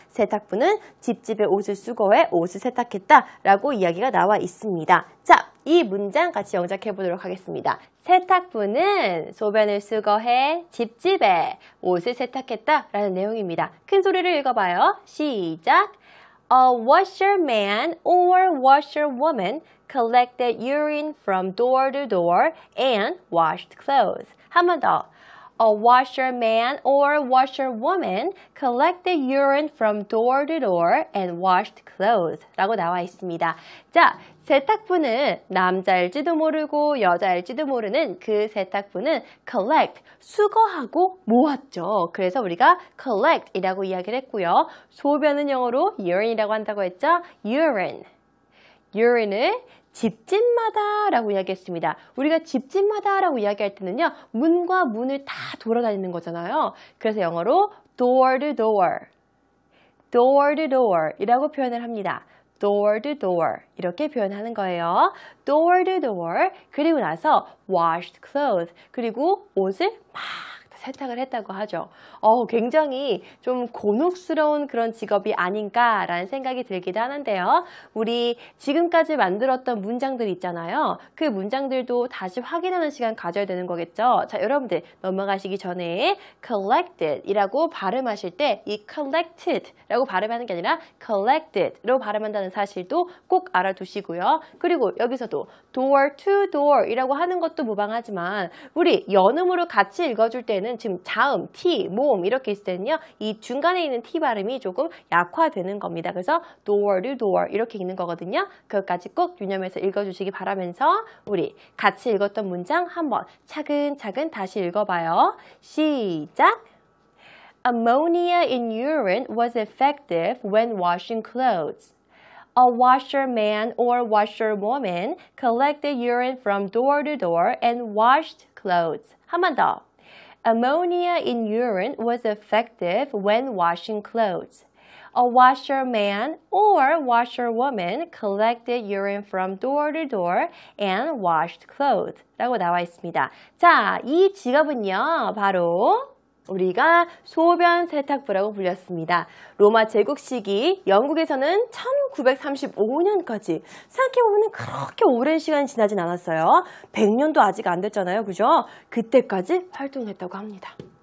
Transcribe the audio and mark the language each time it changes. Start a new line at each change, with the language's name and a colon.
Korean: 세탁부는 집집의 옷을 수거해 옷을 세탁했다 라고 이야기가 나와 있습니다. 자, 이 문장 같이 영작해 보도록 하겠습니다. 세탁부는 소변을 수거해 집집에 옷을 세탁했다 라는 내용입니다. 큰 소리를 읽어봐요. 시작!
English: A washerman or washerwoman collected urine from door to door and washed clothes.
Korean: 한 번 더.
English: A washerman or washerwoman collected urine from door to door and washed clothes
Korean: 라고 나와 있습니다. 자, 세탁부는 남자일지도 모르고 여자일지도 모르는 그 세탁부는 collect, 수거하고 모았죠. 그래서 우리가 collect 이라고 이야기를 했고요. 소변은 영어로 urine이라고 한다고 했죠.
English: urine.
Korean: urine을 집집마다 라고 이야기했습니다. 우리가 집집마다 라고 이야기할 때는요. 문과 문을 다 돌아다니는 거잖아요. 그래서 영어로 door to door, door to door 이라고 표현을 합니다. door to door 이렇게 표현하는 거예요. door to door 그리고 나서
English: washed clothes
Korean: 그리고 옷을 막 세탁을 했다고 하죠. 굉장히 좀 곤혹스러운 그런 직업이 아닌가라는 생각이 들기도 하는데요. 우리 지금까지 만들었던 문장들 있잖아요. 그 문장들도 다시 확인하는 시간 가져야 되는 거겠죠. 자, 여러분들 넘어가시기 전에 collected 이라고 발음하실 때 이 collected 라고 발음하는 게 아니라 collected 로 발음한다는 사실도 꼭 알아두시고요. 그리고 여기서도 door to door 이라고 하는 것도 무방하지만 우리 연음으로 같이 읽어줄 때는 지금 자음, t, 모음 이렇게 있을 때는요. 이 중간에 있는 t 발음이 조금 약화되는 겁니다. 그래서 door to door 이렇게 읽는 거거든요. 그것까지 꼭 유념해서 읽어주시기 바라면서 우리 같이 읽었던 문장 한번 차근차근 다시 읽어봐요. 시작!
English: Ammonia in urine was effective when washing clothes. A washerman or washerwoman collected urine from door to door and washed clothes.
Korean: 한 번 더.
English: Ammonia in urine was effective when washing clothes. A washerman or washerwoman collected urine from door to door and washed clothes.
Korean: 라고 나와 있습니다. 자, 이 직업은요, 바로 우리가 소변 세탁부라고 불렸습니다. 로마 제국 시기 영국에서는 1935년까지 생각해보면 그렇게 오랜 시간이 지나진 않았어요. 100년도 아직 안 됐잖아요. 그죠? 그때까지 활동했다고 합니다.